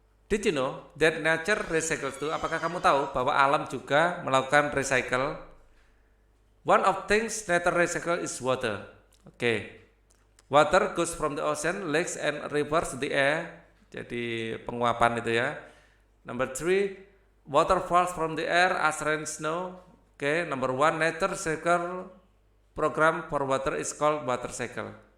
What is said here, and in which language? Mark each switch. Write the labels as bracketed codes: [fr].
[en] Did you know that nature recycles too? [id] Apakah kamu tahu bahwa alam juga melakukan recycle? [en] One of things nature recycle is water. Okay. Water goes from the ocean, lakes and rivers to the air. [id] Jadi penguapan itu ya. [en] Number 3, water falls from the air as rain, snow. Okay. Number 1, nature recycle program for water is called water cycle.